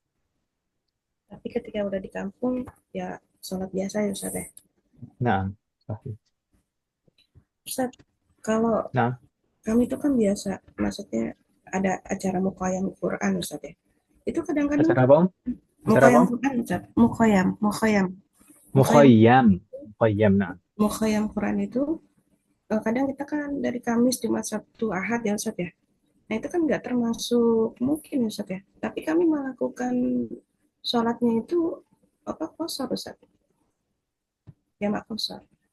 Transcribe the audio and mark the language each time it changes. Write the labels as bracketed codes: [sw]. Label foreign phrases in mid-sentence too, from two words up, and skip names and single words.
[id] Tapi ketika udah di kampung, ya sholat biasa ya Ustaz ya. Nah, sahih. Ustaz, kalau Nah, kami itu kan biasa, maksudnya ada acara mukoyam Quran Ustaz ya. Itu kadang-kadang acara apa, Om? Acara apa, mukoyam Om? Quran Ustaz, mukoyam, mukoyam, mukoyam, Mukhayyam. Mukhayyam, nah. mukoyam Quran itu kadang kita kan dari Kamis, Jumat, Sabtu, Ahad ya Ustaz ya. Nah itu kan nggak termasuk mungkin ya Ustaz ya. Tapi kami melakukan sholatnya itu apa kosor Ustaz? Jamak kosor.